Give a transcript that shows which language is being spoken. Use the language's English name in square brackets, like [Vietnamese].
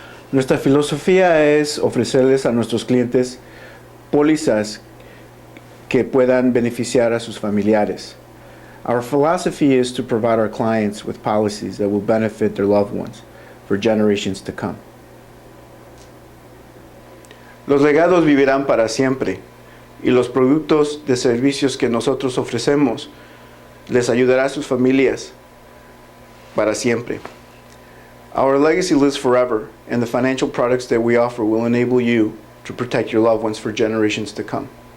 [Spanish] Nuestra filosofía es ofrecerles a nuestros clientes pólizas que puedan beneficiar a sus familiares. [English] Our philosophy is to provide our clients with policies that will benefit their loved ones for generations to come. [Spanish] Los legados vivirán para siempre, y los productos de servicios que nosotros ofrecemos les ayudará a sus familias para siempre. [English] Our legacy lives forever, and the financial products that we offer will enable you to protect your loved ones for generations to come.